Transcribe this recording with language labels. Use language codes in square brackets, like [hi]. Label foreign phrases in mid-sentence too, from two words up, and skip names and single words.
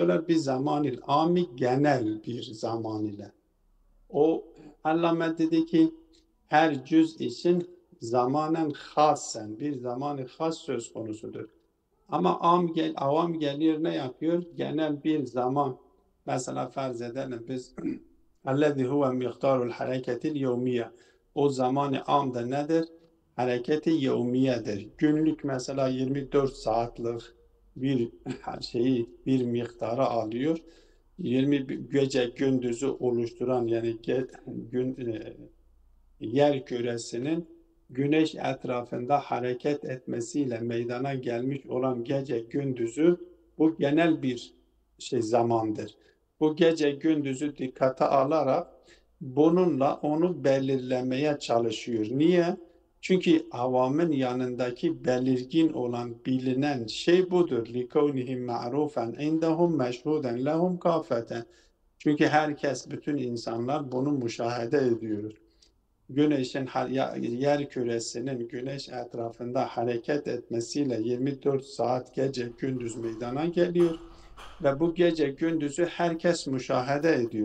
[tr] Bir zamanil ami genel bir zaman ile. O Allame dedi ki her cüz için zamanen hasen bir zamanı has söz konusudur. Ama avam geliyor ne yapıyor? Genel bir zaman Mesela farz edelim biz [ar] اَلَّذِي هُوَ مِقْدَارُ الْحَرَكَةِ الْيَوْمِيَّةِ [tr] O zamanı amda nedir? Hareketi yevmiyedir. Günlük mesela 24 saatlik bir bir miktarı alıyor. 20 gece gündüzü oluşturan yani yer küresinin güneş etrafında hareket etmesiyle meydana gelmiş olan gece gündüzü bu genel bir zamandır. Bu gece gündüzü dikkate alarak bununla onu belirlemeye çalışıyor. Niye? Çünkü avamın yanındaki belirgin olan bilinen şey budur. [ar] لِكَوْنِهِمْ مَعْرُوفًا عِنْدَهُمْ مَشْهُودًا لَهُمْ كَافَةً [tr] Çünkü herkes, bütün insanlar bunu müşahede ediyor. Güneşin yer küresinin güneş etrafında hareket etmesiyle 24 saat gece gündüz meydana geliyor ve bu gece gündüzü herkes müşahede ediyor.